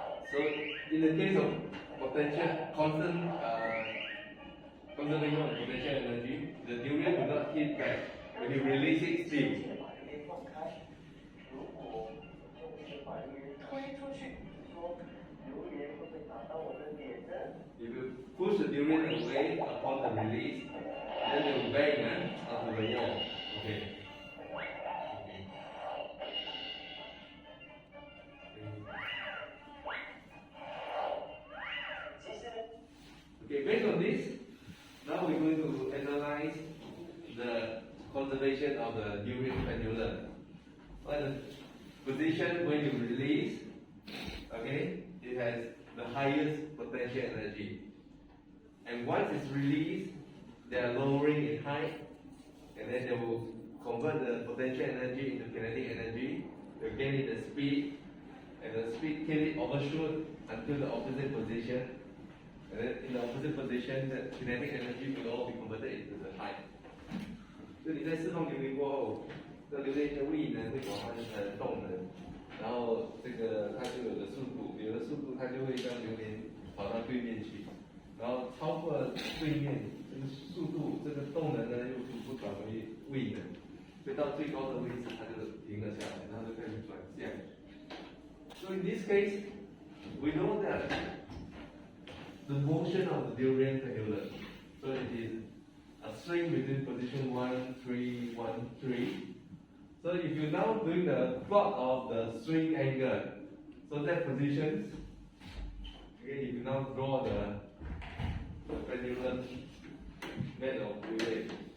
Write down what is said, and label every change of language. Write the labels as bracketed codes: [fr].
[en] So in the case of potential constant conservation of potential energy, the durian will not hit back when you release it still. [zh] 如果就是把榴莲推出去，说榴莲会不会打到我的脸呢？ [en] If you push the durian away upon the release, then it will bang onto the wall. Okay. Okay, based on this, now we're going to analyze the conservation of the durian pendulum. Well, the position when you release, okay, it has the highest potential energy. And once it's released, they are lowering in height, and then they will convert the potential energy into kinetic energy. They'll gain it the speed, and the speed till it overshoot until the opposite position. And then in the opposite position, the kinetic energy will all be converted into the height. [zh] 所以你在释放榴莲过后，这榴莲的力呢会转换成动能，然后这个它就有了速度，有了速度它就会让榴莲跑到对面去，然后超过了对面这个速度，这个动能呢又逐步转为位能，所以到最高的位置它就停了下来，然后就开始转向。 [en] So in this case, we know that the motion of the durian pendulum, so it is a swing between position 1, 3, 1, 3. So if you now doing the plot of the swing angle, so that position, okay, if you now draw the pendulum made of durian.